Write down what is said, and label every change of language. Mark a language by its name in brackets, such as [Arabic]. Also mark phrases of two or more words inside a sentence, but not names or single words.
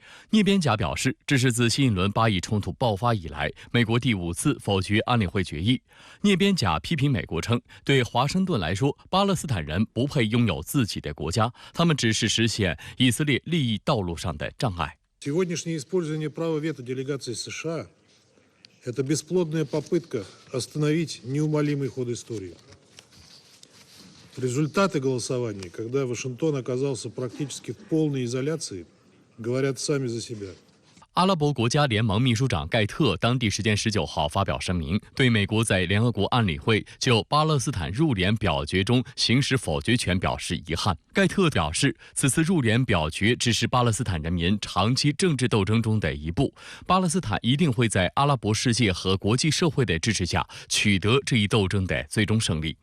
[Chinese] 涅边贾表示，这是自新一轮巴以冲突爆发以来，美国第5次否决安理会决议。涅边贾批评美国称，对华盛顿来说，巴勒斯坦人不配拥有自己的国家，他们只是实现以色列利益道路上的障碍。 [Russian] Это бесплодная попытка остановить неумолимый ход истории. Результаты голосования, когда Вашингтон оказался практически в полной изоляции, говорят сами за себя. [Chinese] 阿拉伯国家联盟秘书长盖特当地时间19号发表声明，对美国在联合国安理会就巴勒斯坦入联表决中行使否决权表示遗憾。盖特表示，此次入联表决只是巴勒斯坦人民长期政治斗争中的一步，巴勒斯坦一定会在阿拉伯世界和国际社会的支持下取得这一斗争的最终胜利。